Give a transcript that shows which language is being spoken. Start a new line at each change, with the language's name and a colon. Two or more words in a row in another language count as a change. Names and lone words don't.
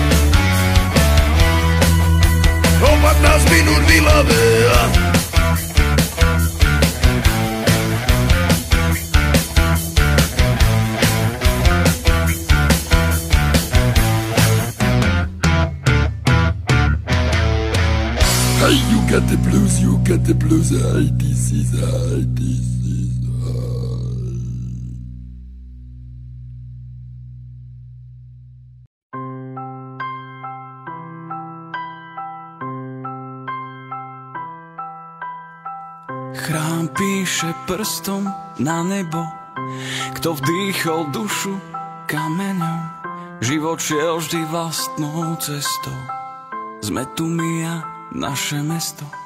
Slovak: O 15 minút v Ilave.
English: Hey, you got the blues, hey, this is
Slovak: Chrám píše prstom na nebo, kto vdýchol dušu kameňom, život šiel vždy vlastnou cestou, sme tu my a naše mesto.